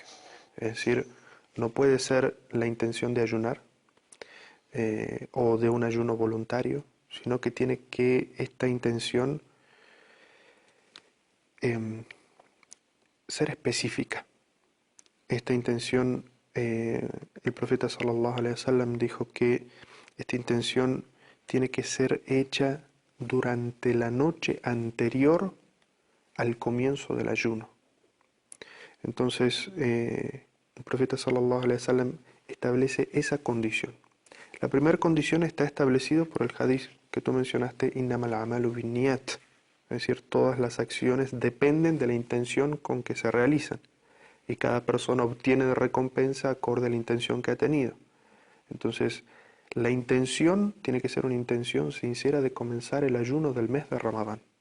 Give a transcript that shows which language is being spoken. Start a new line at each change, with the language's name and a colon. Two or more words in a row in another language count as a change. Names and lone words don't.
Spanish: Es decir, no puede ser la intención de ayunar o de un ayuno voluntario, sino que tiene que esta intención ser específica. Esta intención, el profeta
Arabic: صلى الله عليه وسلم
Spanish: dijo que esta intención tiene que ser hecha durante la noche anterior al comienzo del ayuno. Entonces, el profeta
Arabic: صلى الله عليه وسلم
Spanish: establece esa condición. La primera condición está establecido por el hadith que tú mencionaste,
Arabic: إنما الأعمال بالنيات,
Spanish: es decir, todas las acciones dependen de la intención con que se realizan y cada persona obtiene de recompensa acorde a la intención que ha tenido. Entonces, la intención tiene que ser una intención sincera de comenzar el ayuno del mes de Ramadán.